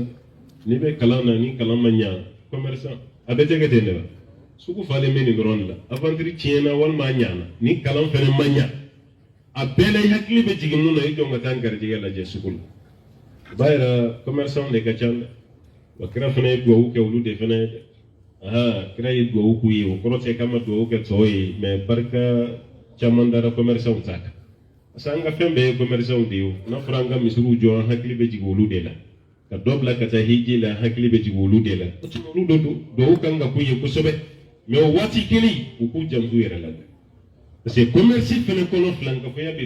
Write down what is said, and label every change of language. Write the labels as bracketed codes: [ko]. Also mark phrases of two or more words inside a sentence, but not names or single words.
[bm] n'i bɛ kalan na ni kalan ma ɲa commerçant a bɛ tɛ kɛ ten de la sugu falen bɛ nin dɔrɔn de la aventure tiɲɛna walima a ɲana ni kalan fɛnɛ ma ɲa a bɛɛ la i hakili bɛ jigin mun na i jɔ ka taa n garijɛgɛ lajɛ sugu la o b'a yira commerçant de ka ca dɛ wa kira fɛnɛ ye duwawu kɛ olu de fɛnɛ ye dɛ kira yi duwawu ku yi o kɔrɔ tɛ kama duwawu kɛ tɔw ye mais barika caman dara commerçants ta kan [fr] parce que [bm] an ka fɛn bɛɛ ye commerçants de ye o n'a fɔra an ka misiriw jɔ an hakili bɛ jigin olu de la ka dɔ bila ka taa hiji la an hakili bɛ jigin olu de la o tuma olu de don duwawu kan ka k'u ye kosɛbɛ mais o waati kelen u k'u janto u yɛrɛ la [fr] parce que commerce [bm] fɛnɛ kɔnɔ filankafɔya bɛ